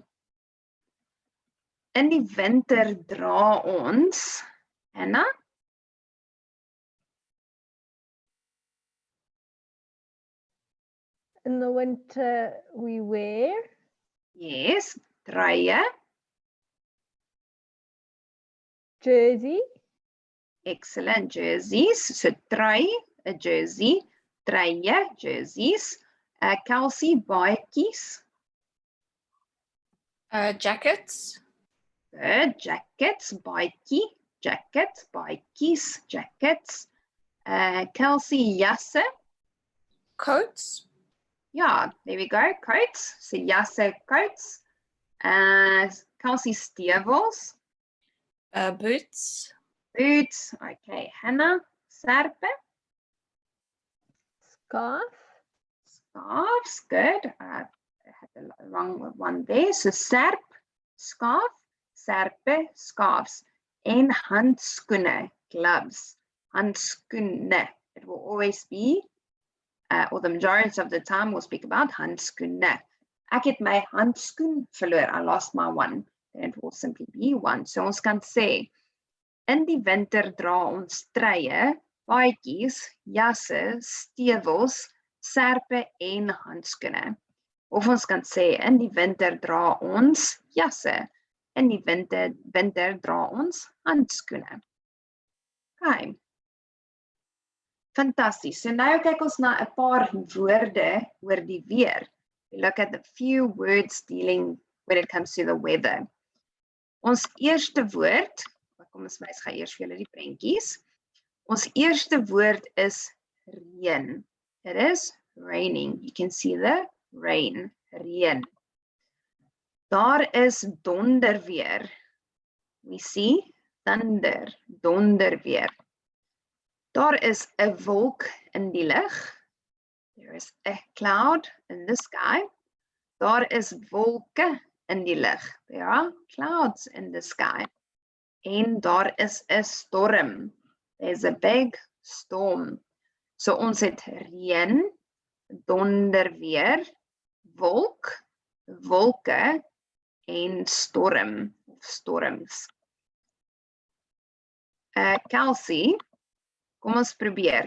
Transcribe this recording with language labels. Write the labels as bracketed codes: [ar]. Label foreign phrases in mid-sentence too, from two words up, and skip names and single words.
[af] In die winter dra ons, Anna, [en] In the winter, we wear yes, truie, jersey, excellent, jerseys, so trui, 'n jersey, truie, jerseys, Kelsey, baadjies, Jackets, good, jackets, baadjie, jacket, baadjies, jackets, Kelsey, jasse, coats, yeah, there we go, coats, so jasse, coats, Kelsey, stewels, boots, boots, okay, Hannah, serpe, scarf, scarves, good. I had the wrong one there. So serp, scarf, serpe, scarves. [af] En handskoene, gloves. Handskoene. [en] It will always be, or the majority of the time we'll speak about handskoene. [af] Ek het my handskoen verloor. [en] I lost my one. Then it will simply be one. [af] So ons kan sê, in die winter dra ons truie, baadjies, jasse, stewels, serpe en handskoene. Of ons kan sê, in die winter dra ons jasse. In die winter dra ons handskoene. Okay. Fantasties. So nou kyk ons na 'n paar woorde oor die weer. [en] We look at the few words dealing when it comes to the weather. [af] Ons eerste woord, kom ons wys gou eers vir julle die prentjies. Ons eerste woord is reën. [en] It is raining. You can see the rain, [af] reën. Daar is donderweer. [en] We see thunder, [af] donderweer. Daar is 'n wolk in die lug. [en] There is a cloud in the sky. [af] Daar is wolke in die lug. [en] There are clouds in the sky. [af] En daar is 'n storm. [en] There's a big storm. [af] So ons het reën, donderweer, wolk, wolke en storm of storms. Kelsey, kom ons probeer.